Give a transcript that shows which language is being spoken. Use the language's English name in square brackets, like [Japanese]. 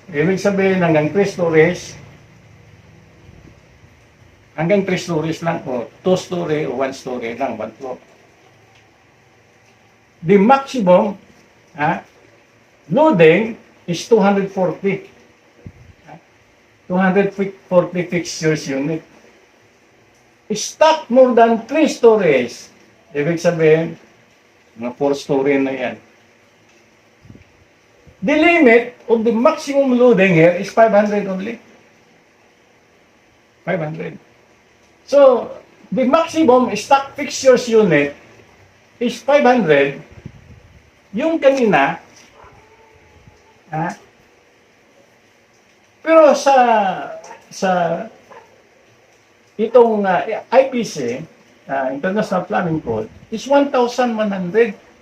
[Filipino] Ibig sabihin hanggang 3 stories, hanggang 3 stories lang o 2 story o 1 story lang, 1 floor. [English] The maximum loading is 240. 240 fixtures unit. Stock more than 3 stories. [Filipino] Ibig sabihin, mga 4 story na yan. [English] The limit of the maximum loading here is 500 only. 500. So, the maximum stock fixtures unit is 500. [Filipino] Yung kanina, pero sa itong IPC, International Plumbing Code, is 1,100.